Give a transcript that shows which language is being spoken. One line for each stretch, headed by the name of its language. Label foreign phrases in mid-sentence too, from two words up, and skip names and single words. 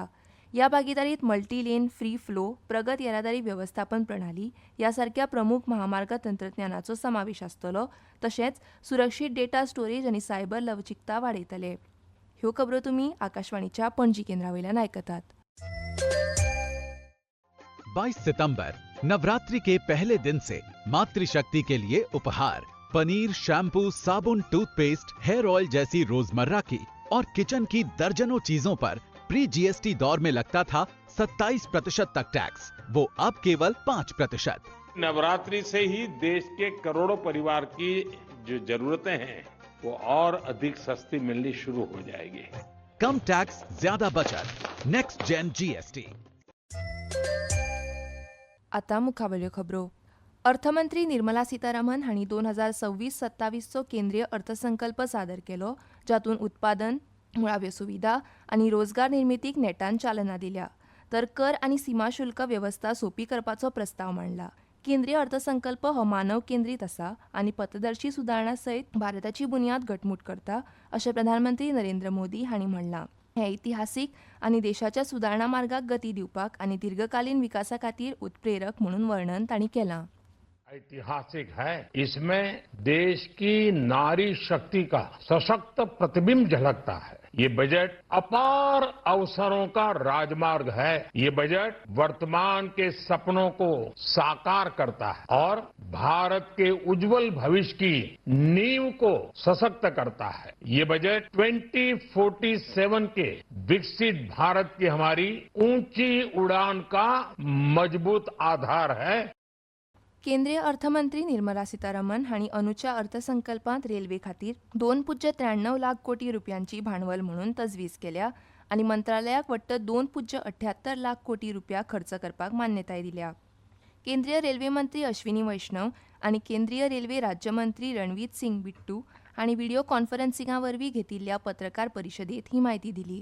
Konkani: ह्या भागीदारीत
English: multilane free flow,
Konkani: प्रगत येरादारी व्यवस्थापन प्रणाली ह्या सारक्या प्रमुख महामार्ग तंत्रज्ञानाचो समावेश आसतलो. तशेंच सुरक्षीत
English: data storage
Konkani: आनी सायबर लवचिकता वाडयतले. ह्यो खबरो तुमी आकाशवाणीच्या पणजी केंद्रा वयल्यान आयकतात.
Hindi: 22 सितंबर नवरात्रि के पहले दिन से मातृशक्ति के लिए उपहार पनीर, शैम्पू, साबुन, टूथपेस्ट,
English: hair oil
Hindi: जैसी रोजमर्रा की और किचन की दर्जनों चीजों पर
English: pre GST
Hindi: दौर में लगता था 27% तक टैक्स, वो अब केवल 5%। नवरात्रि से ही देश के करोड़ों परिवार की जो जरूरतें हैं वो और अधिक सस्ती मिलनी शुरू हो जाएगी। कम टैक्स, ज्यादा बचत,
English: next gen GST.
Konkani: आता मुखावल्यो खबरो। अर्थमंत्री निर्मला सीतारामन हांणी 2026-27चो केंद्रीय अर्थसंकल्प सादर केलो, जातून उत्पादन, मुळाव्यो सुविधा आनी रोजगार निर्मितीक नेटान चालना दिल्या, तर कर आनी सीमा शुल्क व्यवस्था सोपी करपाचो प्रस्ताव मांडला. केंद्रीय अर्थसंकल्प हो मानव केंद्रीत आसा आनी पथदर्शी सुदारणा सयत भारताची बुनयाद घटमूट करता, अशें प्रधानमंत्री नरेंद्र मोदी हांणी म्हणलां. हे इतिहासीक आनी देशाच्या सुदारणा मार्गाक गती दिवपाक आनी दीर्घकालीन विकासा खातीर उत्प्रेरक म्हणून वर्णन तांणी केलां.
Hindi: ऐतिहासिक है, इसमें देश की नारी शक्ति का सशक्त प्रतिबिंब झलकता है। ये बजट अपार अवसरों का राजमार्ग है। ये बजट वर्तमान के सपनों को साकार करता है और भारत के उज्जवल भविष्य की नींव को सशक्त करता है। ये बजट 2047 के विकसित भारत की हमारी ऊंची उड़ान का मजबूत आधार है।
Konkani: केंद्रीय अर्थमंत्री निर्मला सीतारामन हांणी अंदूच्या अर्थसंकल्पांत रेल्वे खातीर 2.93 लाख कोटी रुपयांची भांडवल म्हणून तजवीज केल्या आनी मंत्रालयाक वट्ट 2.78 लाख कोटी रुपया खर्च करपाक मान्यताय दिल्या. केंद्रीय रेल्वे मंत्री अश्विनी वैष्णव आनी केंद्रीय रेल्वे राज्यमंत्री रणजीत सिंग बिट्टू हांणी व्हिडिओ कॉन्फरन्सिंगा वरवीं घेतिल्ल्या पत्रकार परिशदेंत ही म्हायती दिली.